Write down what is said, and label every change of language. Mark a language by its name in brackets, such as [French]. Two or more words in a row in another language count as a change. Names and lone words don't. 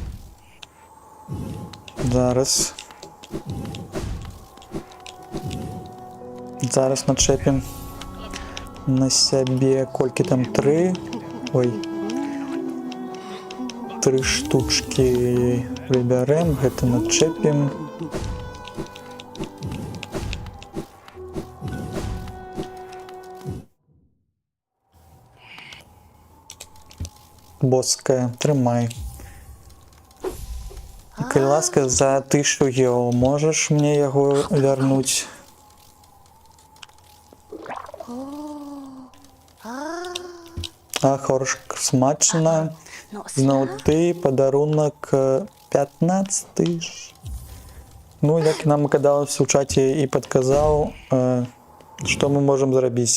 [Belarusian] Зараз. Зараз начепим на себе. Кольки там 3. Ой. [Russian] 3 штучки выберем, это начепим. [Ukrainian] Боская, тримай. [Belarusian] Калі ласка, за 1000 євро можеш мне яго вярнуць? Хоршк, смачна. Зноў ты, падарунак 15 000. Ну, як нам казалось у чаце і падказаў, што мы можам зрабіць?